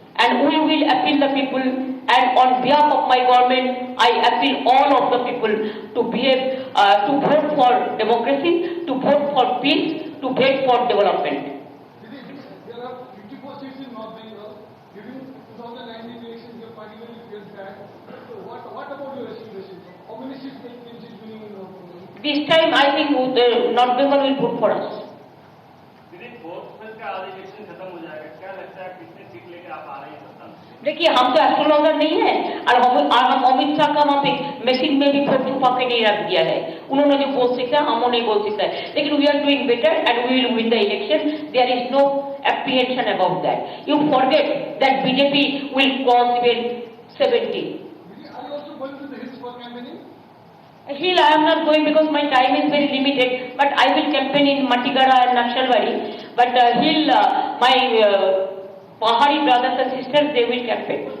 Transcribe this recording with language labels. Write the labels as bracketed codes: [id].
[en] And we will appeal the people, and on behalf of my government, I appeal all of the people to behave, to vote for democracy, to vote for peace, to vote for development. There are 54 seats in North Bengal. During 2019 elections, your party will get back. So what about your estimation? How many seats will be winning in North Bengal? This time, I think the North Bengal will vote for us. [hi] दीदी fourth phase का आज election खत्म हो जाएगा, क्या लगता है कितनी सीट लेके आप आ रहे हैं सत्ता में? देखिए, हम तो एस्ट्रोलॉजर नहीं है, और हम अमित शाह का वहाँ पे मशीन में भी फोटो छुपा के नहीं रख दिया है। उन्होंने जो बोल सकता है, हम नहीं बोल सकता है, लेकिन [en] We are doing better and we will win the election. There is no apprehension about that. You forget that BJP will cross even 70. Are you also going to the hills for campaigning? Hill, I am not going because my time is very limited, but I will campaign in Matigara and Naxalbari. But Hill, my Pahari brothers and sisters, they will campaign.